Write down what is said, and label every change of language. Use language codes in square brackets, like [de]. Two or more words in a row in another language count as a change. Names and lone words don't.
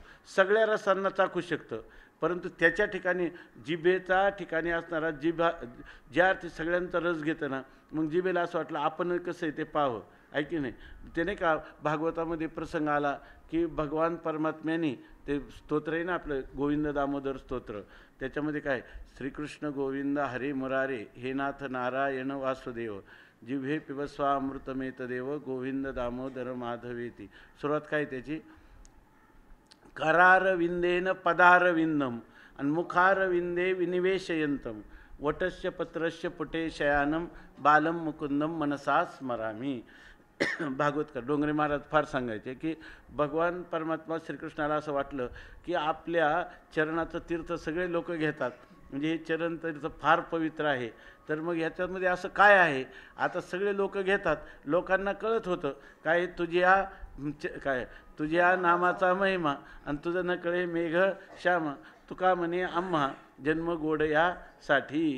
[mr] सगळ्या रसांना चाखू शकतं, परंतु त्याच्या ठिकाणी जिभेचा ठिकाणी असणारा जिभा ज्या अर्थी सगळ्यांचा रस घेतं ना, मग जिभेला असं वाटलं आपण कसं आहे ते पाहावं, आहे की नाही. ते नाही का भागवतामध्ये प्रसंग आला की भगवान परमात्म्याने ते स्तोत्र आहे ना आपलं गोविंद दामोदर स्तोत्र, त्याच्यामध्ये काय [sa] श्रीकृष्ण गोविंद हरे मुरारे हे नाथ नारायण वासुदेव जिव्हे पिबस्वामृतमेत देव गोविंद दामोदर माधवेती. [mr] सुरुवात काय त्याची, [sa] करारविंदेन पदारविंदम आणि मुखारविंदे विनिवेशयंतम वटस्य पत्रस्य पुटे शयानम बालम मुकुंदम मनसा स्मरामी. [mr] भागवतकर डोंगरे महाराज फार सांगायचे की भगवान परमात्मा श्रीकृष्णाला असं वाटलं की आपल्या चरणाचं तीर्थ सगळे लोक घेतात, म्हणजे हे चरण तीर्थ फार पवित्र आहे, तर मग ह्याच्यामध्ये असं काय आहे. आता सगळे लोक घेतात, लोकांना कळत होतं काय तुझ्या नामाचा महिमा आणि तुझं न कळे मेघ श्याम तुका म्हणे आम्हा जन्म गोड यासाठी.